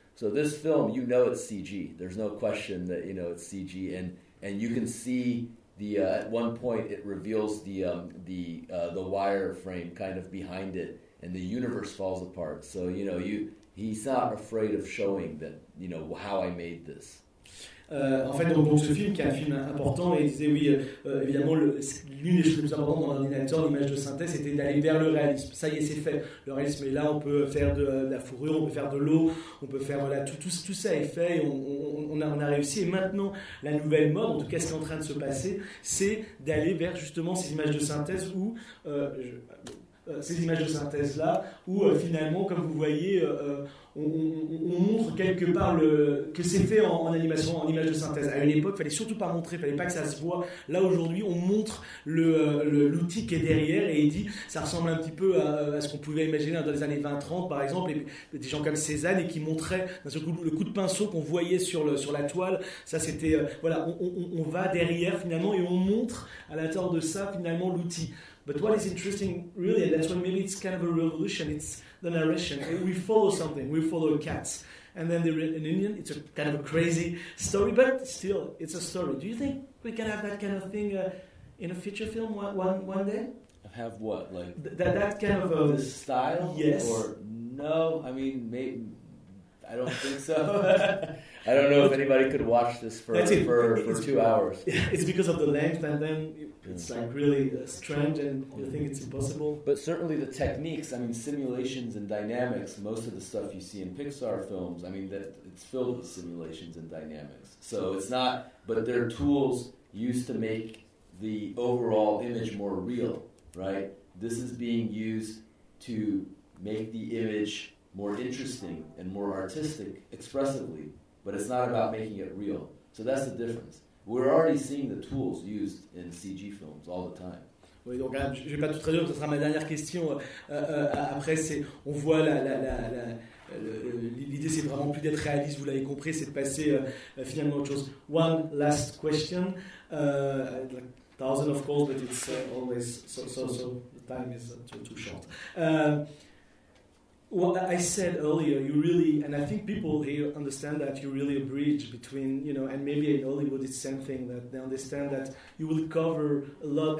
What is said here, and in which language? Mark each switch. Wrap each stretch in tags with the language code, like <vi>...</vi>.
<en>So this film, you know, it's CG. There's no question that, you know, it's CG. And you can see the at one point it reveals the wireframe kind of behind it, and the universe falls apart. So, you know, he's not afraid of showing that, you know, how I made this.</en> <fr>En fait, donc ce film, qui est un film important, il disait, oui, évidemment, l'une des choses les plus importantes dans l'ordinateur, l'image de synthèse, c'était d'aller vers le réalisme. Ça y est, c'est fait. Le réalisme est là, on peut faire de la fourrure, on peut faire de l'eau, on peut faire, voilà, tout ça est fait, et on a réussi. Et maintenant, la nouvelle mode, en tout cas, ce qui est en train de se passer, c'est d'aller vers, justement, ces images de synthèse où... ces images de synthèse là où finalement, comme vous voyez, on montre quelque part que c'est fait en animation, en image de synthèse. À une époque, il fallait surtout pas montrer, il fallait pas que ça se voit. Là aujourd'hui, on montre l'outil qui est derrière, et il dit ça ressemble un petit peu à ce qu'on pouvait imaginer dans les années 20-30 par exemple, et des gens comme Cézanne, et qui montraient d'un seul coup le coup de pinceau qu'on voyait sur la toile. Ça, c'était voilà, on va derrière finalement, et on montre à la tour de ça finalement l'outil.</fr> <en>But what is interesting, really, and that's when maybe it's kind of a revolution, it's the narration. We follow something, we follow cats. And then they're an Indian, it's a kind of a crazy story, but still, it's a story. Do you think we can have that kind of thing in a feature film one day? Have what? Like that kind of a style? Yes. Or no? I mean, maybe. I don't think so. I don't know if anybody could watch this for 2 hours. It's because of the length, and then it's like really strange, and you think it's impossible. But certainly the techniques, I mean, simulations and dynamics, most of the stuff you see in Pixar films, I mean, that it's filled with simulations and dynamics. So it's not, but there are tools used to make the overall image more real, right? This is being used to make the image more interesting and more artistic expressively, but it's not about making it real. So that's the difference. We're already seeing the tools used in CG films all the time.</en> <fr>Oui, donc je vais pas tout traduire, ce sera ma dernière question. Après, c'est, on voit l'idée, c'est vraiment plus d'être réaliste, vous l'avez compris, c'est de passer finalement à autre chose.</fr> <en>One last question. Thousand, of course, but it's always so the time is too short. Well, I said earlier, you really, and I think people here understand that you're really a bridge between, you know, and maybe in Hollywood it's same thing, that they understand that you will cover a lot.</en>